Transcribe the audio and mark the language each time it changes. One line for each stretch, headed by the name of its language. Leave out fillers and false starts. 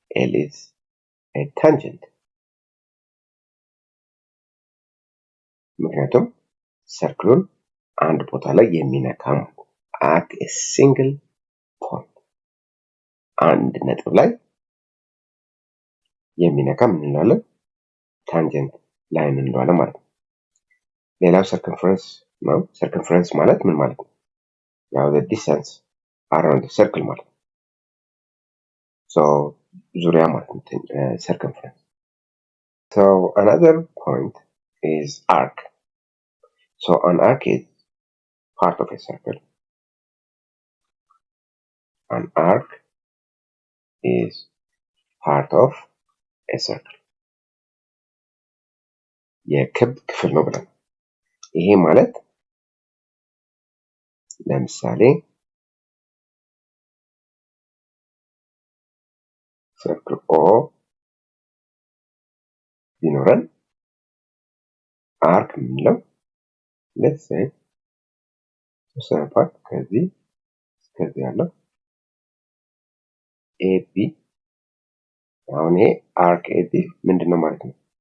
Amharic: ኤል ኢዝ ኤ ታንጀንት ምክንያቱም ሰርክሉን አንድ ቦታ ላይ የሚነካ
English: at a single point
Amharic: አንድ ነጥብ ላይ የሚነካ ምን እንላለን? ታንጀንት ላይን እንለዋለን ማለት ነው። ሌላው ሰርከምፈረንስ ነው። ሰርከምፈረንስ ማለት ምን ማለት ነው? ያው
English: the distance around the circle
Amharic: ማለት ነው።
English: so
Amharic: ዙሪያ ማለት ነው
English: circumference. So another point is arc. So an arc is part of a circle. An arc is part of a circle.
Amharic: የክብ ክፍል ነው ብለን ይሄ ማለት ለምሳሌ ሰርክል ኦ ቢኖረን አርክ የምንለው
English: let's say
Amharic: ተወሰነ ፓርት ከዚህ እስከዚህ ያለው ኤቢ አሁን ይሄ አርክ ኤቢ ምንድነው ማለት ነው?